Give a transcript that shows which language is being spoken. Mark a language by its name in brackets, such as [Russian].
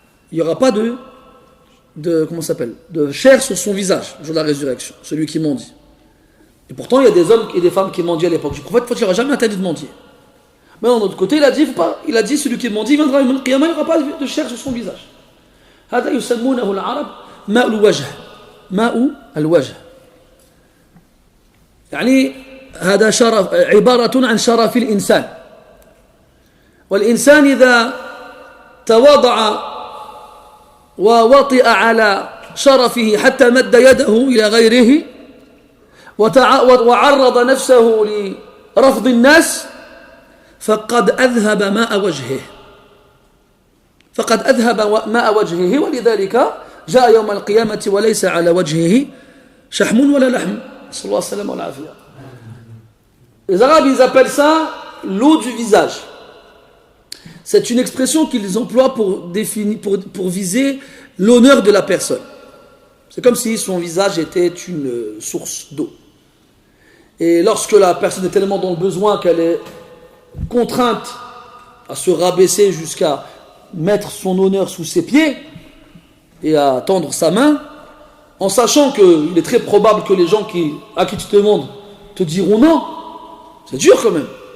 [French] Il n'y aura pas de comment ça s'appelle, de chair sur son visage, le jour de la résurrection, celui qui mendie. Et pourtant, il y a des hommes et des femmes qui mendient à l'époque du prophète, il n'aura jamais interdit de mendier. Mais d'un autre côté, il a dit celui qui mendie viendra [Arabic] yawm al-qiyamah, [French] il n'y aura pas de chair sur son visage. [Arabic] هذا يسمونه العرب ماء الوجه. ماء الوجه. يعني هذا شرف عبارة عن شرف الإنسان. والإنسان إذا تواضع ووطئ على شرفه حتى مد يده إلى غيره وعرض نفسه لرفض الناس فقد أذهب ماء وجهه. فقد أذهب ماء وجهه ولذلك جاء يوم القيامة وليس على وجهه شحم ولا لحم. صلى الله عليه وسلم والعافية. [French] Les Arabes, ils appellent ça l'eau du visage. C'est une expression qu'ils emploient pour viser l'honneur de la personne. C'est comme si son visage était une source d'eau. Et lorsque la personne est tellement dans le besoin qu'elle est contrainte à se rabaisser jusqu'à mettre son honneur sous ses pieds et à tendre sa main, en sachant qu'il est très probable que les gens à qui tu te demandes te diront non, c'est dur quand même.